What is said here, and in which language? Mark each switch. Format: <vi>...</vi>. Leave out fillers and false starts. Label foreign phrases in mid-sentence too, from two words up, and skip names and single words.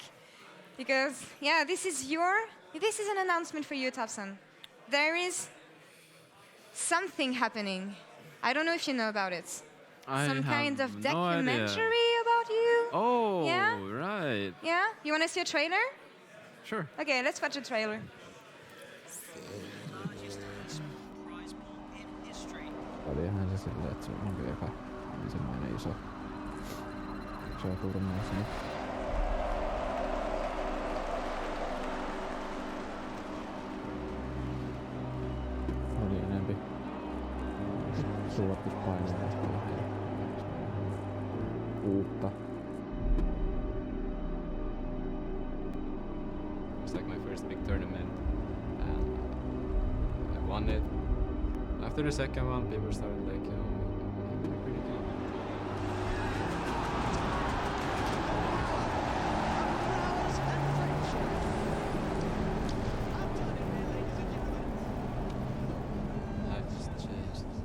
<en>Because this is an announcement for you, Topson. There is something happening I don't know if you know about it. Some kind of no documentary about you. Oh, Yeah? right. Yeah? You want to see a trailer? Sure. Okay, let's watch a trailer.</en> <fi>Olihan se silleen, että se on eka ensimmäinen iso turnaus. Oli enempi suorituspainoista ja uutta.</fi> <en>It's like my first big tournament, and I won it. After the second one, people started like, you're pretty good. Life just changed.</en>